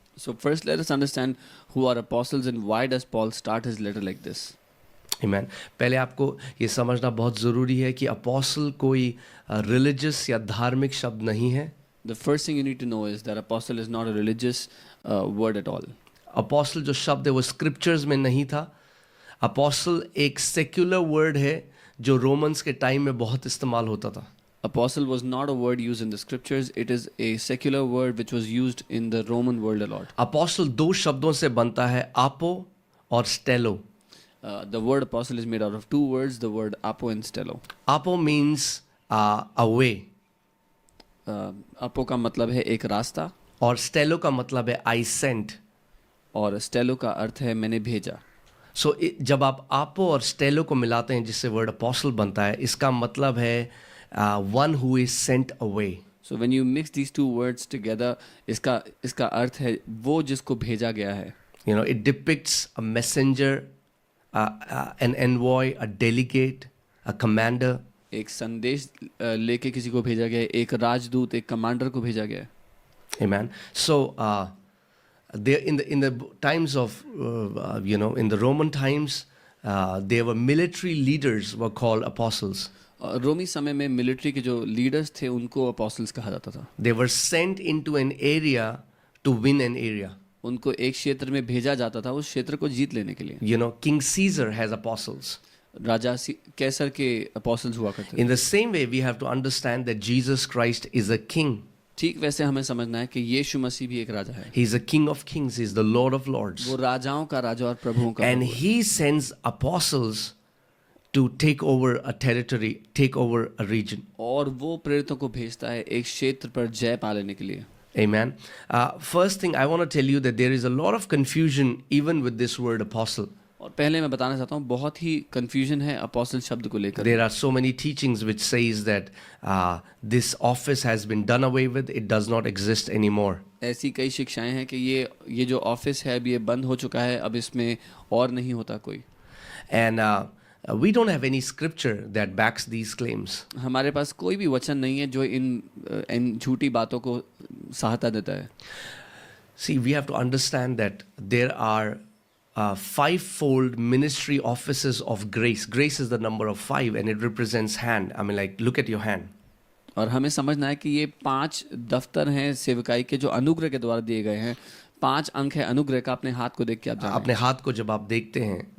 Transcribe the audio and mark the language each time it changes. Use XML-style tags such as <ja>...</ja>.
<en>So first let us understand who are apostles and why does Paul start his letter like this. Amen.</en> <hi>पहले आपको ये समझना बहुत ज़रूरी है कि अपोस्टल कोई रिलीजियस या धार्मिक शब्द नहीं है.</hi> <en>The first thing you need to know is that apostle is not a religious word at all.</en> <hi>Apostle जो शब्द है वो स्क्रिप्चर्स में नहीं था. अपोस्टल एक सेक्युलर वर्ड है जो रोमन्स के टाइम में बहुत इस्तेमाल होता था.</hi> <en>Apostle was not a word used in the scriptures. It is a secular word which was used in the Roman world a lot.</en> <hi>Apostle दो शब्दों से बनता है, आपो और स्टेलो.</hi> <en>The word apostle is made out of two words, the word apo and stello. Apo means a way,</en> <hi>Apo का मतलब है एक रास्ता, और स्टेलो का मतलब है</hi> <en>I sent.</en> <hi>और stello का अर्थ है मैंने भेजा. सो जब आप आपो और स्टेलो को मिलाते हैं जिससे वर्ड अपोस्टल बनता है, इसका मतलब है</hi> <en>One who is sent away. So when you mix these two words together,</en> <hi>इसका अर्थ है वो जिसको भेजा गया है.</hi> <en>You know, it depicts a messenger, an envoy, a delegate, a commander.</en> <hi>एक संदेश लेके किसी को भेजा गया है, एक राजदूत, एक कमांडर को भेजा गया है.</hi> <en>Amen. So there in the times of in the Roman times, there were military leaders were called apostles.</en> <hi>रोमी समय में मिलिट्री के जो लीडर्स थे उनको apostles कहा जाता था.</hi> <en>They were sent into an area to win an area.</en> <hi>उनको एक क्षेत्र में भेजा जाता था उस क्षेत्र को जीत लेने के लिए.</hi> <en>You know, King Caesar has apostles.</en> <hi>राजा कैसर के apostles हुआ करते थे.</hi> <en>In the same way, we have to understand that Jesus Christ is a king.</en> <hi>ठीक वैसे हमें समझना है कि यीशु मसीह भी एक राजा है.</hi> <en>He is a king of kings. He is the Lord of lords.</en> <hi>वो राजाओं का राजा और प्रभुओं का</hi> <en>And</en> <hi>प्रभु है.</hi> <en>he sends apostles to take over a territory, take over a region.</en> <hi>और वो प्रेरितों को भेजता है एक क्षेत्र पर जय पा लेने के लिए.</hi> <en>Amen. First thing I want to tell you that there is a lot of confusion even with this word apostle.</en> <hi>और पहले मैं बताना चाहता हूँ बहुत ही confusion है apostle शब्द को लेकर.</hi> <en>There are so many teachings which says that this office has been done away with. It does not exist anymore.</en> <hi>ऐसी कई शिक्षाएं हैं कि ये जो ऑफिस है अब ये बंद हो चुका है, अब इसमें और नहीं होता कोई.</hi> <en>And we don't have any scripture that backs these claims.</en> <hi>हमारे पास कोई भी वचन नहीं है जो इन झूठी बातों को सहायता देता है.</hi> <en>See, we have to understand that there are 5-fold ministry offices of grace. Grace is the number of 5 and it represents hand. I mean, like, look at your hand.</en> <hi>और हमें समझना है कि ये 5 दफ्तर हैं सेवकाई के जो अनुग्रह के द्वारा दिए गए हैं. 5 अंक है अनुग्रह का. अपने हाथ को देख के आप जानें. अपने हाथ को जब आप देखते हैं,</hi>